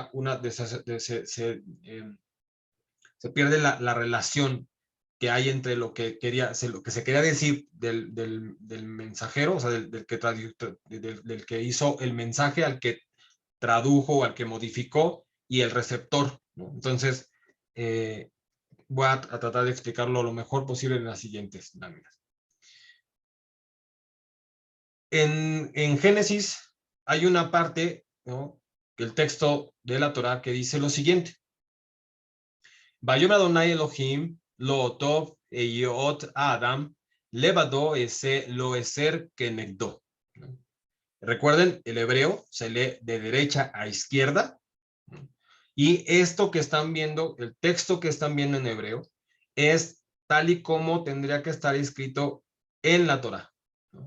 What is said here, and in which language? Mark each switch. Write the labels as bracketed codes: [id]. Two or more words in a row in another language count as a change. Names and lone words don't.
[es] se pierde la relación que hay entre lo que lo que se quería decir del mensajero, o sea, del que hizo el mensaje, al que tradujo, al que modificó, y el receptor, ¿no? Entonces, voy a tratar de explicarlo lo mejor posible en las siguientes láminas. En Génesis hay una parte, ¿no?, el texto de la Torá que dice lo siguiente: [he] ויאמר אדני אלהים לא טוב היות האדם לבדו אעשה לו עזר כנגדו. [es] Recuerden, el hebreo se lee de derecha a izquierda, y esto que están viendo, el texto que están viendo en hebreo, es tal y como tendría que estar escrito en la Torá, ¿no?